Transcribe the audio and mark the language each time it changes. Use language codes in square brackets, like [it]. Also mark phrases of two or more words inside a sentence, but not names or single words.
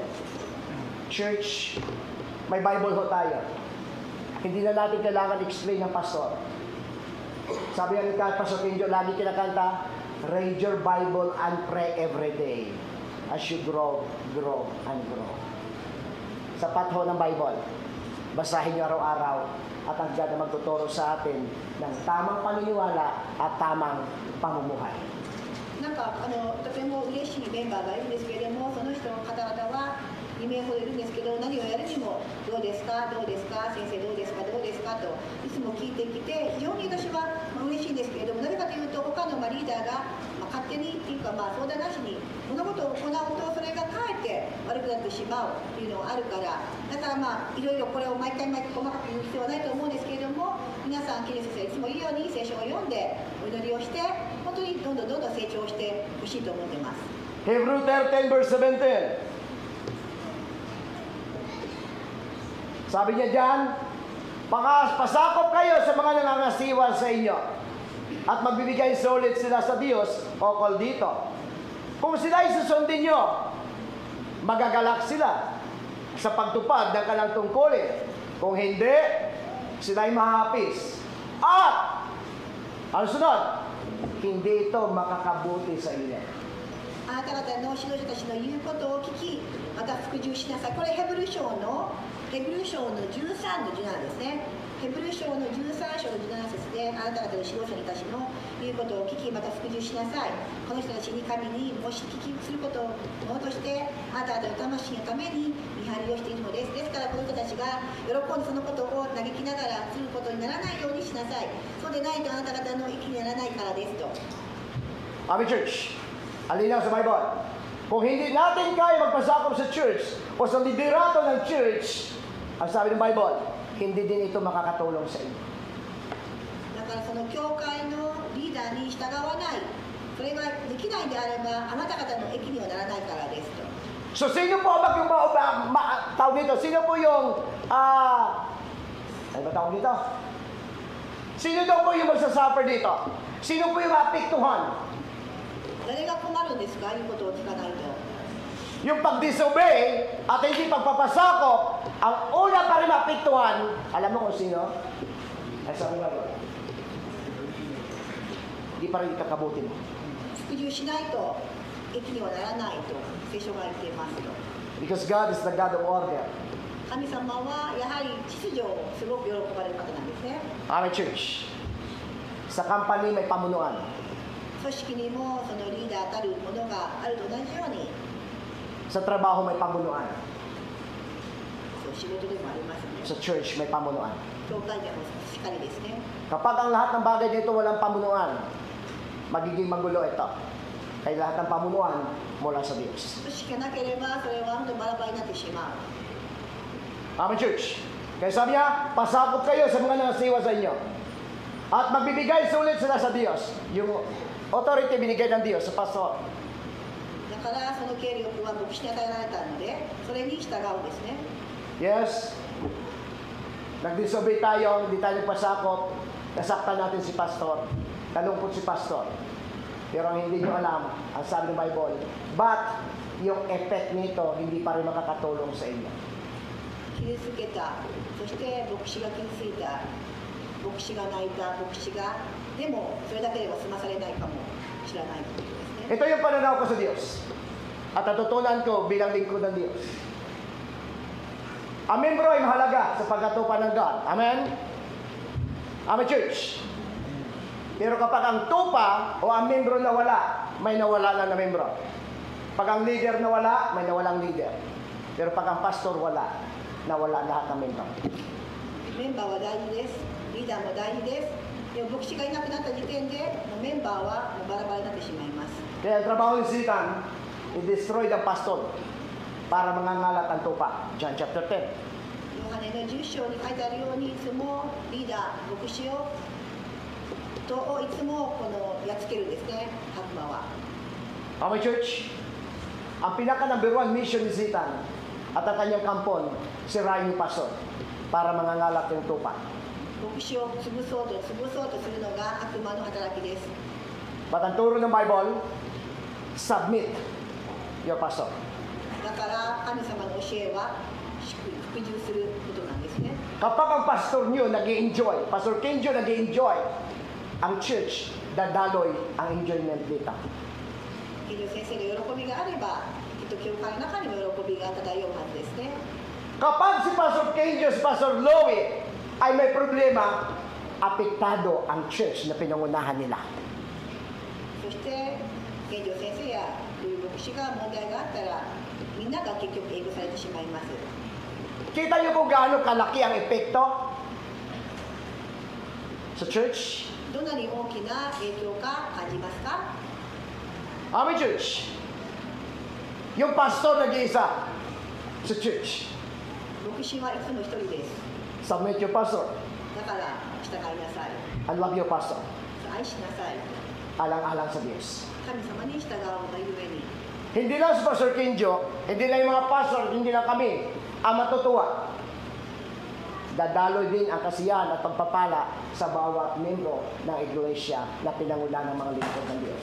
[tl] Church, may Bible ho tayo. Hindi na natin kailangan explain ng pastor. Sabi nga ni Pastor Kenjo, lagi kinakanta, [en] read your Bible and pray every day as you grow, and grow. [tl] Sapat ho ng Bible. Basahin nyo araw-araw at ang God na magtuturo sa atin ng tamang paniniwala at tamang pamumuhay. [ja] なんかとても嬉しいメンバーがいるんですけれどもその人の方々は2名ほどいるんですけど何をやるにもどうですかどうですか先生どうですかどうですかといつも聞いてきて非常に私は嬉しいんですけれどもなぜかというと他のリーダーが勝手にっていうか相談なしに物事を行うとそれがかえって悪くなってしまうっていうのがあるからだからいろいろこれを毎回細かく言う必要はないと思うんですけれども皆さんキリスト先生いつも言うように聖書を読んでお祈りをして本当にどんどん成長してほしいと思ってます。 [en] Hebrews 13 verse 17. [tl] Sabi niya dyan, pasakop kayo sa mga nangangasiwa sa inyo at magbibigay sulit sila sa Diyos ukol dito. Kung sila isusundin nyo, magagalak sila sa pagtupad ng kanilang tungkulin. Kung hindi, sila'y mahapis. At, ang sunod, hindi ito makakabuti sa inyo. [ja] あなた方の指導者たちの言うことを聞き、また服従しなさい。これヘブル書の13の17ですね。ヘブル書の13章の17節で、あなた方の指導者たちの言うことを聞き、また服従しなさい。この人たちに神にもし聞きすることをものとして、あなた方の魂のために見張りをしているのです。ですから、この人たちが喜んでそのことを嘆きながらすることにならないようにしなさい。そうでないとあなた方の益にならないからですと。 [en] Amen, church. [tl] Alinaw sa Bible. Kung hindi natin kaya magpasakop sa church o sa liderato ng church, ang sabi ng Bible, hindi din ito makakatulong sa inyo. [ja] だからその教会のリーダーに従わない、それができないであれば、あなた方の益にはならないからですと。 [tl] So, sino po ang tawag dito? Sino po yung, ano ba tawag dito? Sino daw po yung magsasuffer dito? Sino po yung apektuhan? [ja] 誰が困るんですか、言うことを聞かないと。 [tl] Yung pag-disobey at hindi pagpapasakop, ang una pa rin maapektuhan, alam mo kung sino? Ay, sabi nga ba? Hindi pa rin kakabuti mo. [ja] 服従しないと益にはならないと聖書が言っていますと。 [en] Because God is the God of order. [ja] 神様はやはり秩序をすごく喜ばれる方なんですね。 [en] Amen, church. [tl] Sa company may pamunuan. [ja] 組織にもそのリーダーたるものがあると同じように、 [tl] Sa trabaho may pamunuan. [ja] そう仕事でもありますね。 [tl] Sa church may pamunuan. [ja] 教会でもしっかりですね。 [tl] Kapag ang lahat ng bagay dito walang pamunuan, magiging magulo ito. Kaya lahat ng pamunuan mula sa Diyos. [ja] 組織がなければそれは本当にバラバラになってしまう。 [en] Amen, church. [tl] Kaya sabi niya, pasakop kayo sa mga nangasiwa sa inyo. At magbibigay sulit sila sa Diyos. Yung authority binigay ng Diyos sa pastor. [ja] だからその権力は牧師に与えられたので、それに従うんですね。 [en] Yes. [tl] Nag-disobey tayo, hindi tayo pasakop. Nasaktan natin si pastor. Kalungkot si pastor. Pero ang hindi nyo alam, ang sabi ng Bible, but yung effect nito hindi pa rin makakatulong sa inyo. [ja] 傷つけた、そして牧師が傷ついた、牧師が泣いた、牧師が、でもそれだけでは済まされないかもしれないということですね。 [tl] Ito yung pananaw ko sa Diyos. At natutunan ko bilang lingkod ng Diyos. Ang membro ay mahalaga sa pagkatupan ng God. [en] Amen? Amen, church. [tl] Pero kapag ang tupa o ang membro nawala, may nawala lang na membro. Pag ang leader nawala, may nawalang leader. Pero pag ang pastor wala, nawala lahat ng membro. [ja] メンバーは大事です。リーダーも大事です。でも牧師がいなくなった時点で、もうメンバーはもうバラバラになってしまいます。 [tl] Kaya ang trabaho ni Satan, [en] i-destroy the pastor [tl] para mangangalat ang tupa. John chapter 10. [ja] ヨハネの10章に書いてあるように、いつもリーダー、牧師をいつもこのやっつけるんですね、悪魔は。 [en] Okay, church? [tl] Ang pinaka [en] number one mission [tl] ni Satan at ang kanyang kampon, sirain yung pastor para mangangalat yung tupa. [ja] 牧師を潰そうとするのが悪魔の働きです。 [tl] But ang turo ng Bible, [en] submit your pastor. [ja] だから神様の教えは服従することなんですね。 [tl] Kapag ang pastor nyo nag-i-enjoy, Pastor Kenjo nag-i-enjoy, ang church, dadaloy ang enjoyment dito. [ja] ケンジョ先生の喜びがあれば、きっと教会の中にも喜びが漂うはずですね。 [tl] Kapag si Pastor Kenjo, si Pastor Louie ay may problema, apektado ang church na pinangunahan nila. [ja] そしてケンジョ先生やルイ牧師が問題があったら、みんなが結局影響されてしまいます。 [tl] Kita niyo kung gaano kalaki ang epekto sa church? [ja] どんなに大きな影響か感じますか？ [en] Amen, church. [tl] Yung pastor nag-iisa sa church. [ja] 牧師はいつも一人です。 [en] Submit your pastor [ja] だから従いなさい。 [en] and love your pastor. [ja] 愛しなさい。 [tl] Alang-alang sa Diyos. [ja] 神様に従うがゆえに。 [tl] Hindi lang si Pastor Kenjo, hindi lang yung mga pastor, hindi lang kami ang matutuwa. Dadaloy din ang kasiyahan at pagpapala sa bawat membro ng iglesia na pinangunahan ng mga lingkod ng Diyos.